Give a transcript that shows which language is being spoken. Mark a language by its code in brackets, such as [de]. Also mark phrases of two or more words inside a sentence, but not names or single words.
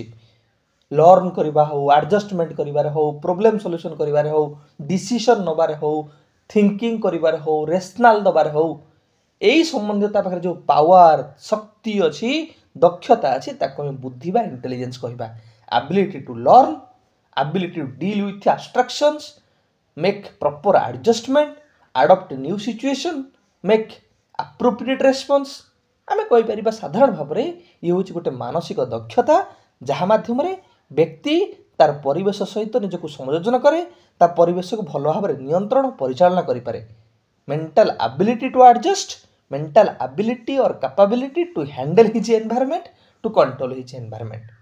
[or] ଲର୍ନ କରିବା ହେଉ, ଆଡ଼ଜଷ୍ଟମେଣ୍ଟ କରିବାରେ ହେଉ, [en] problem solution [or] କରିବାରେ ହେଉ, ଡିସିସନ୍ ନେବାରେ ହେଉ, ଥିଙ୍କିଂ କରିବାରେ ହେଉ, ରେସନାଲ ଦେବାରେ ହେଉ, ଏଇ ସମ୍ବନ୍ଧୀୟ ତା ପାଖରେ ଯେଉଁ ପାୱାର ଶକ୍ତି ଅଛି, ଦକ୍ଷତା ଅଛି, ତାକୁ ଆମେ ବୁଦ୍ଧି ବା ଇଣ୍ଟେଲିଜେନ୍ସ କହିବା। [en] ability to learn, ability to deal with abstractions, make proper adjustment, adopt new situation, make appropriate response। [or] ଆମେ କହିପାରିବା ସାଧାରଣ ଭାବରେ ଇଏ ହେଉଛି ଗୋଟେ ମାନସିକ ଦକ୍ଷତା, ଯାହା ମାଧ୍ୟମରେ ବ୍ୟକ୍ତି ତାର ପରିବେଶ ସହିତ ନିଜକୁ ସଂଯୋଜନ କରେ, ତା ପରିବେଶକୁ ଭଲ ଭାବରେ ନିୟନ୍ତ୍ରଣ ପରିଚାଳନା କରିପାରେ। [en] mental ability to adjust, mental ability or capability to handle his environment, to control his environment.